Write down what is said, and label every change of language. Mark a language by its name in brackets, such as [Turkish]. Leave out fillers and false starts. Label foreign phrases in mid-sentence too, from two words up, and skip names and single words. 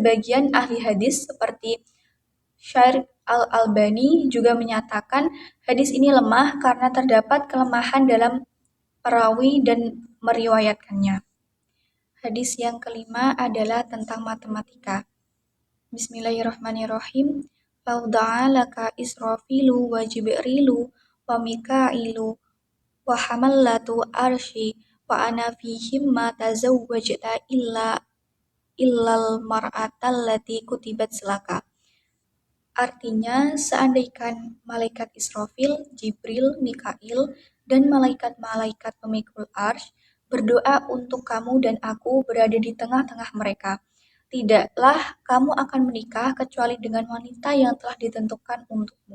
[Indonesian] Sebagian ahli hadis seperti Syaikh Al-Albani juga menyatakan hadis ini lemah karena terdapat kelemahan dalam perawi dan meriwayatkannya. Hadis yang kelima adalah tentang matematika. [Arabic] بسم الله الرحمن الرحيم. لو دعا لك إسرافيل وجبريل وميكائيل وحملة العرش وأنا فيهم ما تزوجت إلا المرأة التي كتبت لك. [Indonesian] Artinya, seandainya malaikat Israfil, Jibril, Mikail, dan malaikat-malaikat pemikul arsy berdoa untuk kamu dan aku berada di tengah-tengah mereka, tidaklah kamu akan menikah kecuali dengan wanita yang telah ditentukan untukmu.